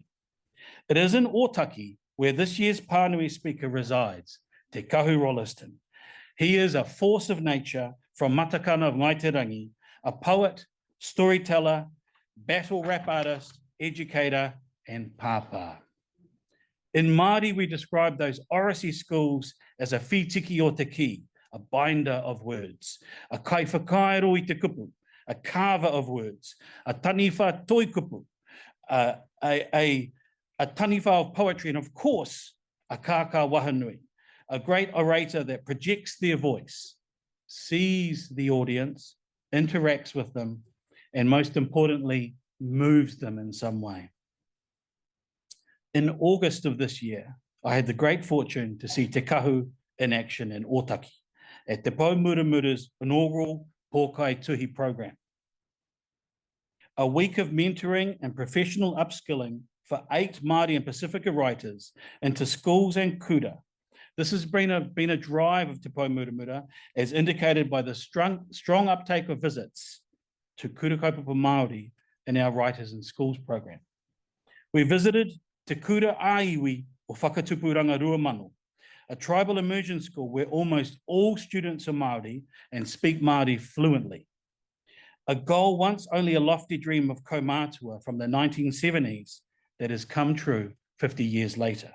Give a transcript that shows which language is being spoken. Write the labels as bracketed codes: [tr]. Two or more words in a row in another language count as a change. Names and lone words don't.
[en] It is in Ōtaki where this year's Pānui speaker resides, Te Kahu Rolleston. He is a force of nature from Matakana of Ngaiterangi, a poet, storyteller, battle rap artist, educator, and pāpā. In Māori, we describe those Orasi schools as a [mi] whitiki o te ki, [en] a binder of words, a [mi] kaiwhakaero i te kupu, [en] a carver of words, a [mi] taniwha toi kupu, [en] a taniwha of poetry, and of course, a [mi] kākā wahanui, [en] a great orator that projects their voice, sees the audience, interacts with them, and most importantly, moves them in some way. In August of this year, I had the great fortune to see Te Kahu in action in Ōtaki at Te Poumuramura's inaugural Pōkai Tuhi program. A week of mentoring and professional upskilling for 8 Māori and Pasifika writers into schools and kura. This has been a drive of Te Poumuramura, as indicated by the strong uptake of visits to [mi] kura kaupapa Māori [en] in our Writers in Schools program. We visited Te Kura Aiwi o Whakatupuranga Ruamano, a tribal immersion school where almost all students are Māori and speak Māori fluently. A goal once only a lofty dream of kaumātua from the 1970s that has come true 50 years later.